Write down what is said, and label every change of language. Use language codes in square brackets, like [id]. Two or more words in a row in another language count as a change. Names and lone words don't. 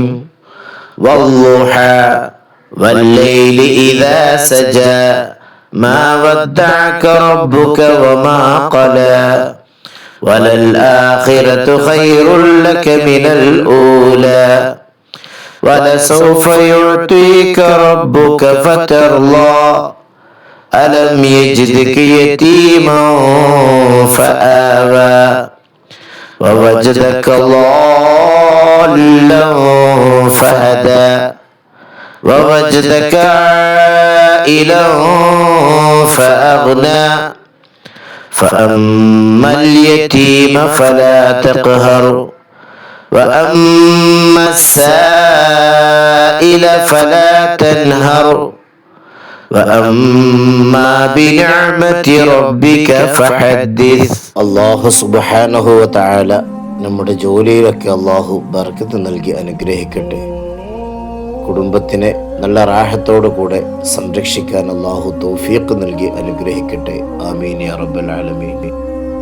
[ar] والضحى والليل إذا سجى ما ودعك ربك وما قلى وللآخرة خير لك من الأولى ولسوف يعطيك ربك فترضى ألم يجدك يتيما فآوى ووجدك ضالا فهدى ووجدك عائلا فأغنى فأما اليتيم فلا تقهر وأما السائل فلا تنهر وأما بنعمة ربك فحدث. الله سبحانه وتعالى [ml] നമ്മുടെ ജോലിയിലൊക്കെ അല്ലാഹു ബർക്കത്ത് നൽകി അനുഗ്രഹിക്കട്ടെ. കുടുംബത്തിനെ നല്ല റാഹത്തോടു കൂടെ സംരക്ഷിക്കാൻ അല്ലാഹു തൗഫീഖ് നൽകി അനുഗ്രഹിക്കട്ടെ. [ar] آمين يا رب العالمين.